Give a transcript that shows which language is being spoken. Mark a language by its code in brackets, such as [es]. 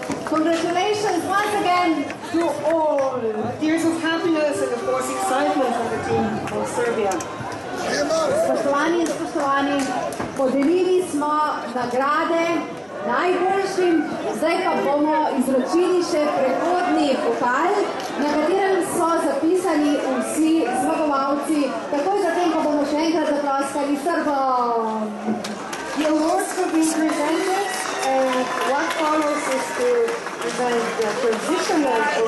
[en] Congratulations once again to all. Tears of happiness and of course excitement for the team from Serbia. [sl] Spoštovani in spoštovani, podelili smo nagrade najboljšim, zdaj pa bomo izročili še prehodni pokal, na katerem so zapisani vsi zmagovalci. Takoj zatem pa bomo še enkrat zaploskali Srbom. [en] The awards have been presented, and what follows is to present the transitional